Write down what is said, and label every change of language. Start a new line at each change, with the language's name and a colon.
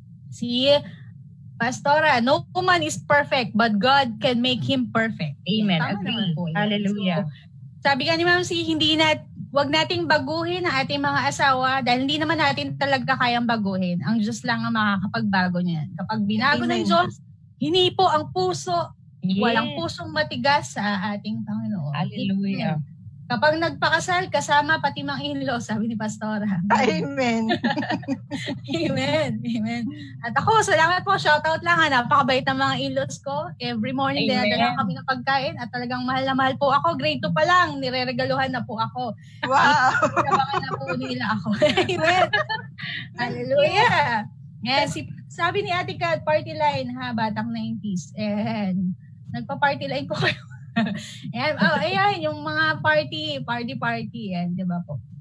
English: Si Pastora, no woman is perfect, but God can make him perfect. Amen. Agree. Hallelujah.
Filipino: So, sabi nga ni Ma'am C, wag nating baguhin ang ating mga asawa dahil hindi naman natin talaga kayang baguhin. Ang Diyos lang ang makakapagbago niyan. Kapag binago ng Diyos, hinipo ang puso, walang pusong matigas sa ating Panginoon. Hallelujah. Kapag nagpakasal, kasama pati mga in-law, sabi ni Pastora. Amen. Amen. Amen. At ako, salamat po. Shoutout lang. Napakabait ng mga in-laws ko. Every morning, dinadala kami ng pagkain at talagang mahal na mahal po ako. Grade 2 pa lang, nireregaluhan na po ako. Wow! Nabangan na po nila ako. Amen. Hallelujah. Yes, sabi ni Ate Kat, party line ha, batang 90s. And nagpa-party line ko kayo. Ayan, yung mga party, yan, di ba po?